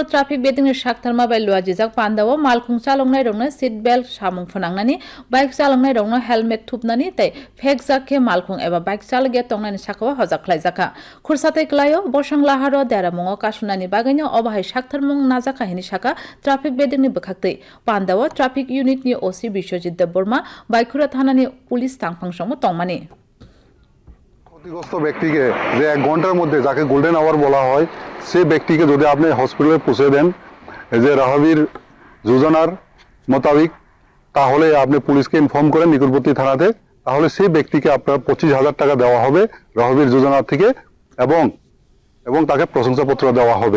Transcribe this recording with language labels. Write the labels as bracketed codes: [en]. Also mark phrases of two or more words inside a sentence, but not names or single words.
[trp] ट्राफिक बेदिंनि साक्थारमा बाय लुआजिजाक पान्दाव मालखुं चालंनाय रंनो [en] seat belt [trp] सामुं फोनांनानि बाइक चालंनाय रंनो हेलमेट थुपनानि तै फेक जाके मालखुं एबा बाइक चालगे तंनायनि साखो हजाक ख्लाइजाखा खुरसातै क्लायो बसं लाहारो देरामुङो कासुनानि बागैनो अबाहाय साक्थारमुं नाजाकाहिनि साका ट्राफिक बेदिंनि बखाक्तै पान्दाव ट्राफिक यूनिटनि ओसी बिश्वजित देबबर्मा बाइकुरा थानानि पुलिस तांफांसमो तंमानि [bn] ক্ষতিগ্রস্ত ব্যক্তিকে যে 1 ঘন্টার মধ্যে যাকে [en] golden hour [bn] বলা হয় সেই ব্যক্তিকে যদি আপনি হসপিটালে পৌঁছে দেন এই যে রাহাবির যোজনার মোতাবেক তাহলে আপনি পুলিশকে ইনফর্ম করেন নিকটবর্তী থানাতে তাহলে সেই ব্যক্তিকে আপনার 25,000 টাকা দেওয়া হবে রাহাবির যোজনা থেকে এবং তাকে প্রশংসাপত্র দেওয়া হবে।